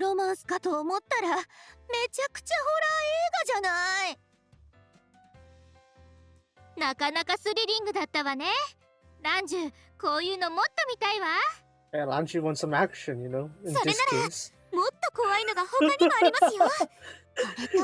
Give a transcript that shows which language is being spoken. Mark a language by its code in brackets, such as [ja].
[ja] ロマンスかと思ったらめちゃくちゃホラー映画じゃない。なかなかスリリングだったわね。ランジュ、こういうのもっと見たいわ。 [en] Yeah, Lanchi wants some action, you know, in this case. [ja] もっと怖いのが他にもありますよ。